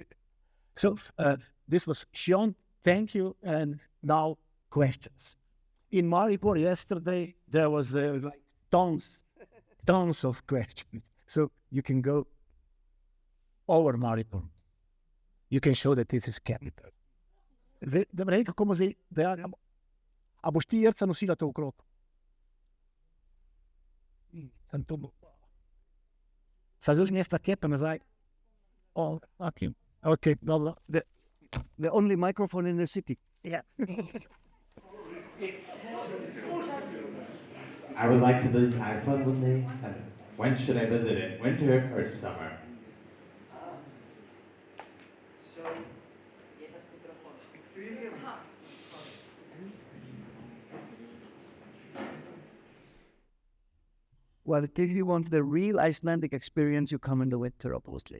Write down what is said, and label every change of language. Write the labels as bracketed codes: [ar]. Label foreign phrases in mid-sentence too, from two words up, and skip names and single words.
[en] So this was Sjón. Thank you. And now questions. In Maribor yesterday, there was like tons of questions. So you can go over Maribor. You can show that this is capital. [sl] Da bi rekel, komu zdaj, a boš ti Jerca nosila to okrog? Sa zdaj mesta kepe nazaj? [en] Oh, okay. Okay, dobro. The only microphone in the city. Yeah. I would like to visit Iceland one day. And when should I visit it? Winter or summer? Well, if you want the real Icelandic experience, you come in the winter, obviously.